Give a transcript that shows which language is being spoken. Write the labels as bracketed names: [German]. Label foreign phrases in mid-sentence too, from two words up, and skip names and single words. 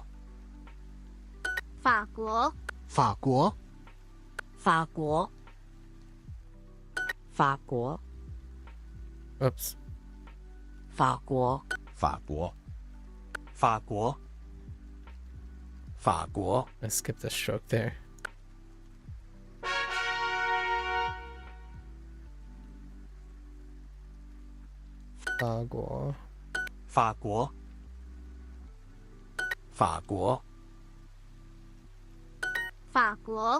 [Chinese] 法国法国法国法国 [English] Oops [Chinese] 法国法国法国法国 [English] I skipped a stroke there. [Chinese] 法国法国法国法国